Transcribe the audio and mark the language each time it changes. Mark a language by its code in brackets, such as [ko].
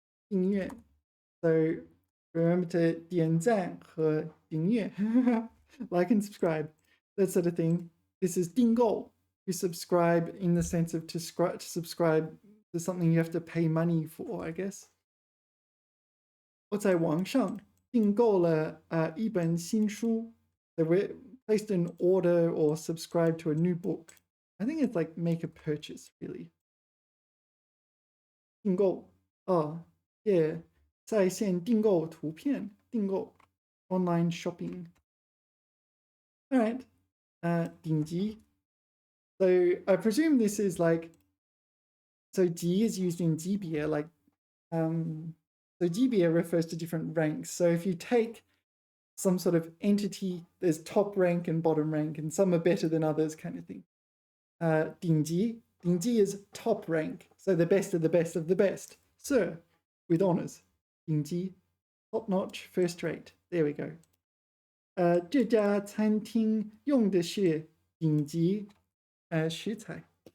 [zh] 订阅. [en] So remember to [zh] 点赞和订阅, [en] like and subscribe, that sort of thing. This is 订购, to subscribe in the sense of to subscribe to something you have to pay money for, I guess. [zh] 我在网上订购了一本新书. [en] So we placed an order or subscribed to a new book. I think it's like make a purchase, really. [zh] 订购.Oh, yeah. 在线订购图片, 订购, [en] online shopping. All right. 顶级. So I presume this is like, so 级 is used in 级别, like, so 级别 refers to different ranks. So if you take some sort of entity, there's top rank and bottom rank, and some are better than others, kind of thing. 顶级 is top rank, so the best of the best of the best. Sir, with honors. 顶级 top notch, first rate. There we go. [zh] 这家餐厅用的是顶级食材.